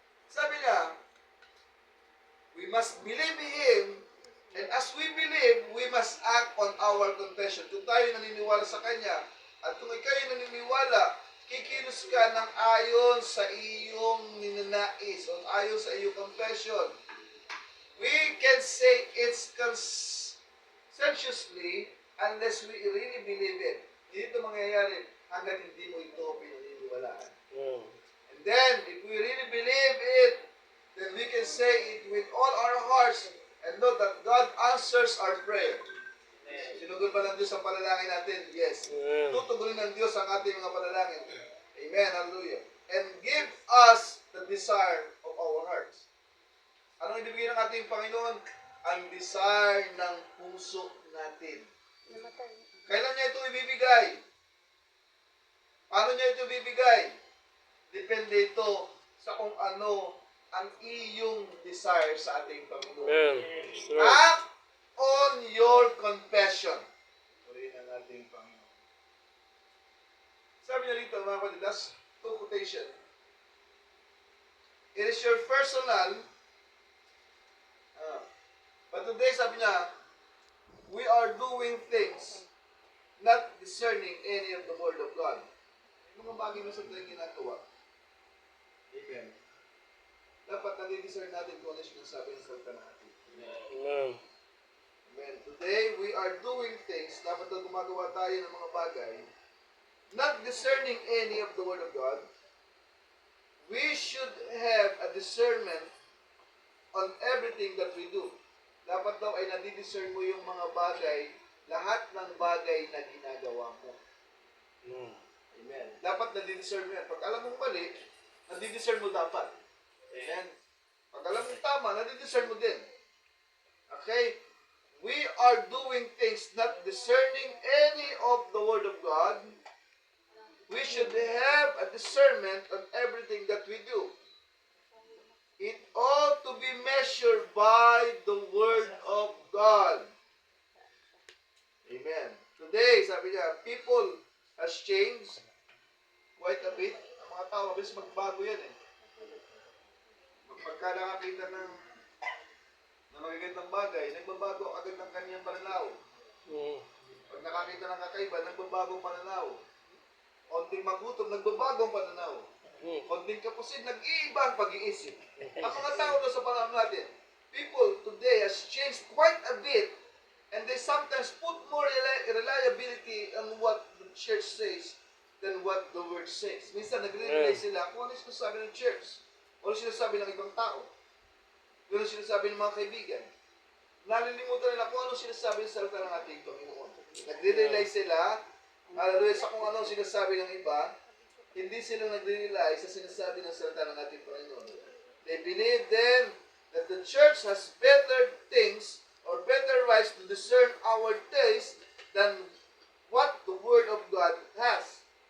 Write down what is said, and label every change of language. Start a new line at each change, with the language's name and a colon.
Filipino: Sabi niya,
English: we must believe in Him, and as we believe, we must act on our confession.
Filipino: Kung tayo naniniwala sa Kanya, at kung ikaw naniniwala, kikilos ka ng ayon sa iyong ninanais, o ayon sa iyong confession.
English: We can say it's conscientiously unless we really believe it.
Filipino: Hindi ito mangyayari hanggang hindi mo ito pinaniniwalaan.
English: And then, if we really believe it, then we can say it with all our hearts and know that God answers our prayer.
Filipino: Sinugon ba ng Diyos ang panalangin natin? Yes. Tutugunin ng Diyos ang ating mga panalangin. Amen. Hallelujah.
English: And give us the desire of our hearts.
Filipino: Anong ibibigay ng ating Panginoon? Ang desire ng puso natin. Kailan niya ito ibibigay? Paano niya ito ibibigay? Depende ito sa kung ano ang iyong desire sa ating Panginoon. Amen.
English: Act on your confession.
Filipino: Purihin ang ating Panginoon. Sabi niya rito, mga kapatid,
English: that's two quotation. It is your personal, but today,
Filipino: sabi niya,
English: we are doing things not discerning any of the Word of God.
Filipino: Yung mga bagay na sa tayo ginagawa. Amen. Dapat nadi-discern natin kung ano yung sinasabi ng salita natin. Amen.
English: Amen. Today, we are doing things,
Filipino: dapat na gumagawa tayo ng mga bagay,
English: not discerning any of the Word of God. We should have a discernment on everything that we do.
Filipino: Dapat daw ay nadi-discern mo yung mga bagay, lahat ng bagay na ginagawa mo. Amen. Dapat nadi-discern mo yan. Pag alam mong mali, nadi-discern mo dapat. Amen. Pag alam mong tama, nadi-discern mo din. Okay?
English: We are doing things not discerning any of the Word of God. We should have a discernment on everything that we do. It ought to be measured by the Word of God. Amen. Today,
Filipino: sabi niya,
English: people has changed quite a bit.
Filipino: Ang mga tao, mabilis magbago yan eh. Pagka nakakita ng magagandang bagay, nagbabago agad ng kanyang pananaw. Pag nakakita ng kakaiba, nagbabago ang pananaw. Konting magutom, nagbabago ang pananaw. Konting kapusin, nag-iiba ang pag-iisip. Ang mga tao doon sa panahon natin,
English: people today has changed quite a bit, and they sometimes put more reliability on what the church says than what the word says.
Filipino: Minsan nagre-relay sila kung ano yung sinasabi ng church, o ano yung sinasabi ng ibang tao, ano yung sinasabi ng mga kaibigan. Nalilimutan nila kung ano sinasabi ng salita ng ating Panginoon. Nagre-relay sila, hallelujah, sa kung ano sinasabi ng iba, hindi sila nagre-rely sa sinasabi ng salita ng ating Panginoon.
English: They believe then that the church has better things or better rights to discern our taste than what the Word of God has.